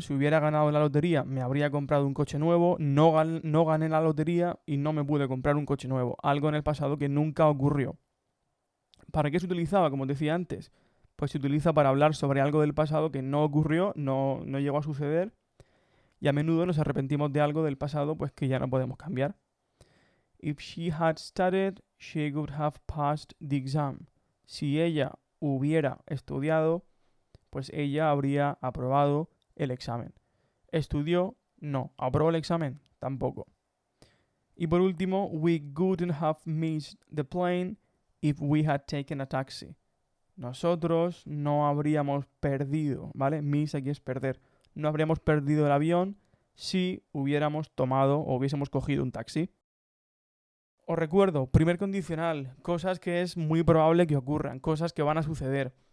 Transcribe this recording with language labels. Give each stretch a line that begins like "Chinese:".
Spanish: Si hubiera ganado la lotería me habría comprado un coche nuevo. No gané la lotería y no me pude comprar un coche nuevo. Algo en el pasado que nunca ocurrió. ¿Para qué se utilizaba? Como os decía antes, pues se utiliza para hablar sobre algo del pasado que no ocurrió, no llegó a suceder. Y a menudo nos arrepentimos de algo del pasado pues que ya no podemos cambiar.
English: If she had studied, she would have passed the exam.
Spanish: Si ella hubiera estudiado, pues ella habría aprobado el examen. Estudió, no. ¿Aprobó el examen? Tampoco. Y por último,
English: we wouldn't have missed the plane if we had taken a taxi.
Spanish: Nosotros no habríamos perdido, ¿vale? Miss aquí es perder. No habríamos perdido el avión si hubiéramos tomado o hubiésemos cogido un taxi. Os recuerdo, primer condicional, cosas que es muy probable que ocurran, cosas que van a suceder.